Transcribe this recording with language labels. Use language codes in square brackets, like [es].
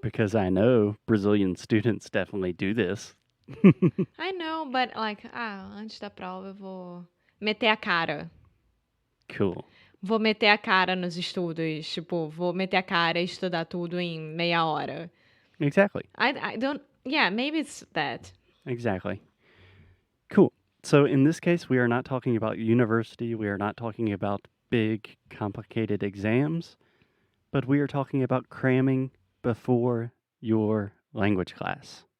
[en] Because I know Brazilian students definitely do this. I know, but like, [pt] antes da prova eu vou meter a cara. [en] Cool. [pt] Vou meter a cara nos estudos. Tipo, vou meter a cara e estudar tudo em meia hora. [en] Exactly. I don't, yeah, maybe it's that. Exactly. Cool. So in this case, we are not talking about university. We are not talking about big, complicated exams, but we are talking about cramming before your language class.